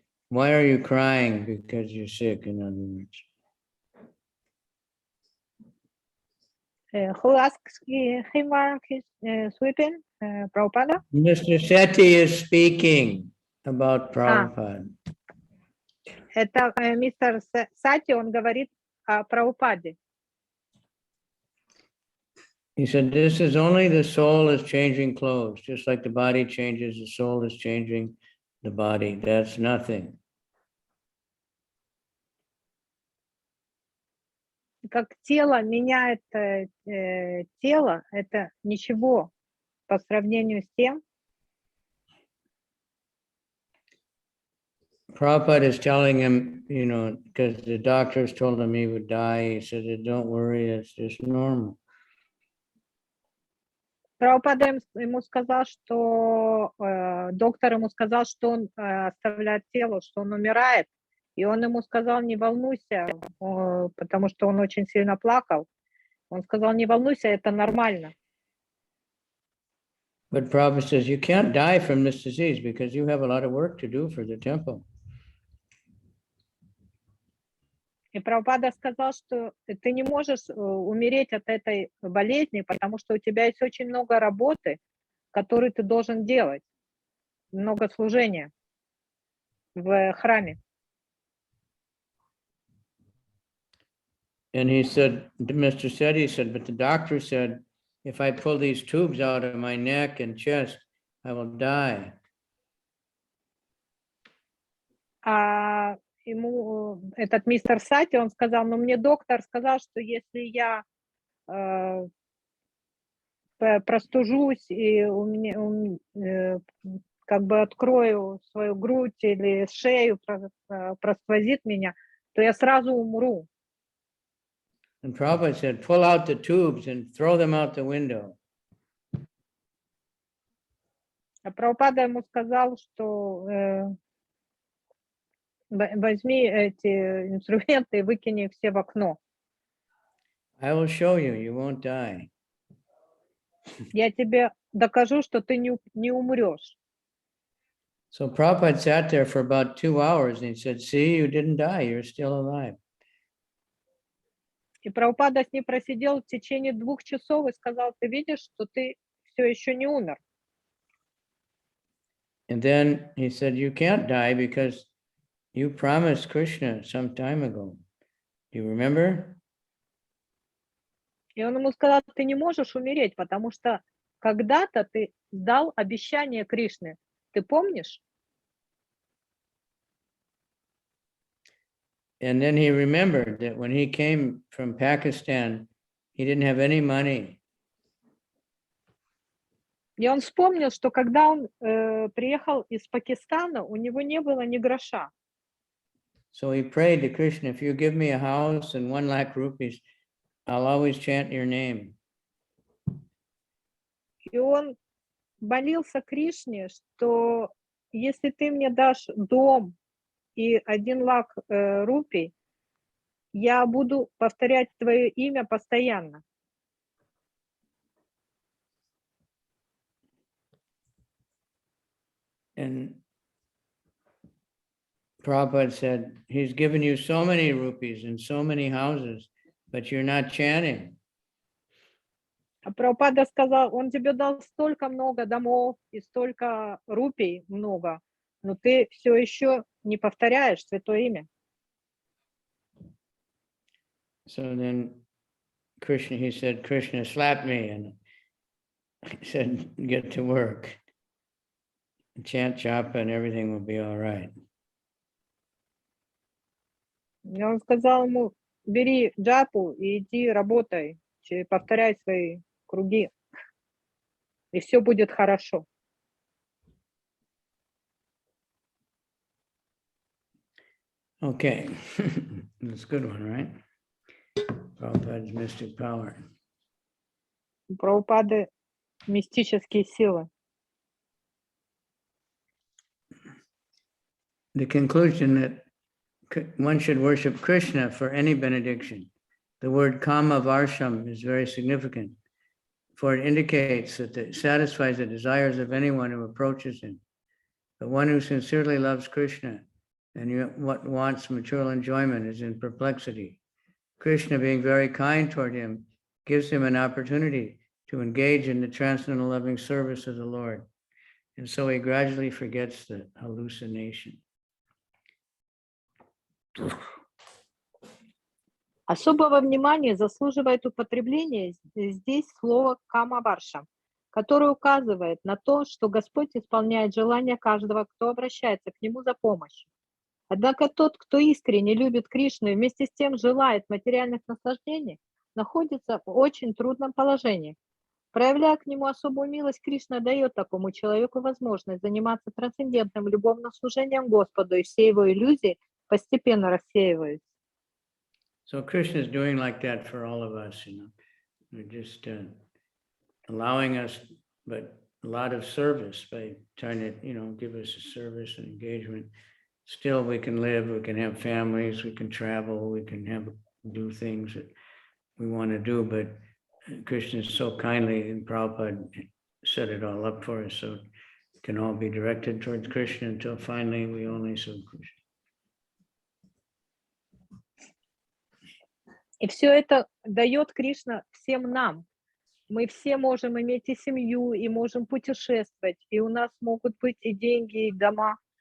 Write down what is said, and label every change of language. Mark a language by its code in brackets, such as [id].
[en] Why are you crying? Because you're sick, in other words. Who asks him why he's sweeping? Prabhupada? Mr. Seti is speaking about Prabhupada. [ru] Это мистер Сати, он говорит о Прабхупаде. [en] He said, this is only the soul is changing clothes, just like the body changes, the soul is changing the body. That's nothing. [ru] Как тело меняет тело, это ничего по сравнению с тем. [en] Prabhupada is telling him, because the doctors told him he would die. He said, don't worry, it's just normal. [ru] Прабхупада ему сказал, что доктор ему сказал, что он оставляет тело, что он умирает. И он ему сказал, не волнуйся, потому что он очень сильно плакал. Он сказал, не волнуйся, это нормально. [en] But Prabhupada says, you can't die from this disease because you have a lot of work to do for the temple. [ru] И Прабхупада сказал, что ты не можешь умереть от этой болезни, потому что у тебя есть очень много работы, которую ты должен делать, много служения в храме. [en] And he said, Mr. Seti said, but the doctor said, if I pull these tubes out of my neck and chest, I will die. [ru] А ему этот мистер Сати, он сказал, ну мне доктор сказал, что если я простужусь и у меня как бы открою свою грудь или шею, просквозит меня, то я сразу умру. [en] And Prabhupada said, pull out the tubes and throw them out the window. [ru] А Прабхупада ему сказал, что возьми эти инструменты и выкини их все в окно. [en] I will show you, you won't die. [ru] Я тебе докажу, что ты не умрешь. [en] So Prabhupada sat there for about 2 hours and he said, see, you didn't die, you're still alive. [ru] И Прабхупада с ним просидел в течение 2 часов и сказал, ты видишь, что ты все еще не умер. [en] And then he said, you can't die because you promised Krishna some time ago. Do you remember? [ru] И он ему сказал, ты не можешь умереть, потому что когда-то ты дал обещание Кришне. Ты помнишь? [en] And then he remembered that when he came from Pakistan, he didn't have any money. [ru] И он вспомнил, что когда он приехал из Пакистана, у него не было ни гроша. [en] So he prayed to Krishna, if you give me a house and 1 lakh rupees, I'll always chant your name. [ru] И он молился Кришне, что если ты мне дашь дом и 1 лак рупий, я буду повторять твое имя постоянно. [en] And Prabhupada said, he's given you so many rupees and so many houses, but you're not chanting. [ru] А Прабхупада сказал, он тебе дал столько много домов и столько рупий много, но ты все еще не повторяешь святое имя. [en] So then Krishna, he said, Krishna slapped me and he said, get to work. Chant japa and everything will be all right. [ru] И он сказал ему, бери джапу и иди работай, повторяй свои круги, и все будет хорошо. [en] Okay, that's a good one, right? Prabhupada's mystic power. [ru] Прабхупады мистические силы. [en] The conclusion that one should worship Krishna for any benediction. The word kama varsham is very significant, for it indicates that it satisfies the desires of anyone who approaches him. The one who sincerely loves Krishna and what wants material enjoyment is in perplexity. Krishna, being very kind toward him, gives him an opportunity to engage in the transcendental loving service of the Lord. And so he gradually forgets the hallucination. [ru] Особого внимания заслуживает употребление здесь слова «камаварша», которое указывает на то, что Господь исполняет желания каждого, кто обращается к Нему за помощью. Однако тот, кто искренне любит Кришну и вместе с тем желает материальных наслаждений, находится в очень трудном положении. Проявляя к нему особую милость, Кришна дает такому человеку возможность заниматься трансцендентным любовным служением Господу, и все его иллюзии постепенно рассеиваются. [en] So Krishna is doing like that for all of us, We're just allowing us, but a lot of service by trying to, give us a service and engagement. Still, we can live, we can have families, we can travel, we can do things that we want to do, but Krishna is so kindly, and Prabhupada set it all up for us, so it can all be directed towards Krishna until finally we only serve Krishna. [ru] И все это дает Кришна всем нам. Мы все можем иметь и семью, и можем путешествовать, и у нас могут быть и деньги, и дома.